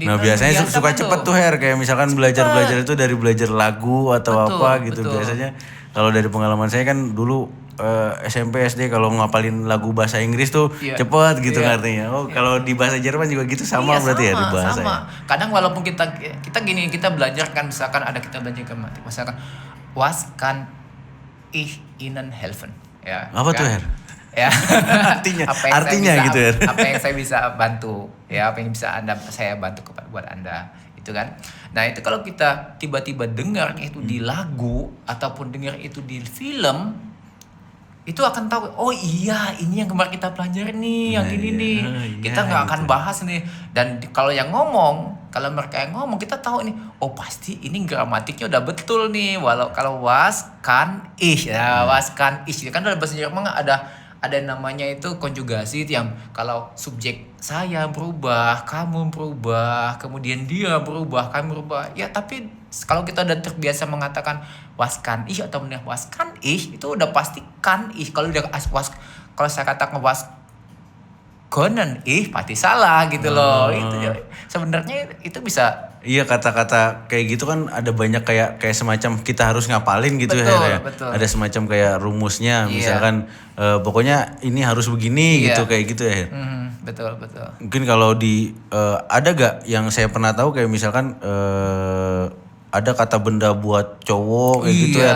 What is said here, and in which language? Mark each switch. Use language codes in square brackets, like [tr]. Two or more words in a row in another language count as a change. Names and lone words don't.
[id] Nah, biasanya suka cepet tuh, Her, kayak misalkan belajar itu dari belajar lagu atau apa gitu. Biasanya kalau dari pengalaman saya kan dulu SMP SD kalau ngapalin lagu bahasa Inggris tuh cepet gitu artinya. Oh, kalau di bahasa Jerman juga gitu sama berarti ya di bahasa. Sama. Kadang walaupun kita gini, kita belajar kan misalkan ada kita belajar grammatik, misalkan [de] was kan ich Ihnen helfen. [id] Ya. Apa kan? tuh, Her? Ya. artinya gitu ya. Apa yang saya bisa bantu? Ya, apa yang bisa saya bantu buat Anda? Itu kan. Nah, itu kalau kita tiba-tiba dengar itu di lagu ataupun dengar itu di film, itu akan tahu, oh iya ini yang kemarin kita pelajari nih, yang ini nih. Kita nggak akan bahas nih. Dan kalau mereka yang ngomong, kita tahu nih, oh pasti ini gramatiknya udah betul nih. [de] Kalau was kan ich, was kan ich, [id] kan dalam bahasa Jerman ada namanya itu konjugasi yang kalau subjek saya berubah, kamu berubah, kemudian dia berubah, kamu berubah. Ya tapi kalau kita udah terbiasa mengatakan [de] was kan ich [id] atau [de] was kan ich, [id] itu udah pasti [de] kan ich. [id] Kalau saya katakan [de] was können ich [id] pasti salah gitu loh. Itu sebenarnya itu bisa. Iya, kata-kata kayak gitu kan ada banyak kayak semacam kita harus ngapalin gitu. Betul. Ada semacam kayak rumusnya, misalkan pokoknya ini harus begini gitu kayak gitu ya. Betul. Mungkin kalau ada gak yang saya pernah tahu kayak misalkan ada kata benda buat cowok kayak gitu ya.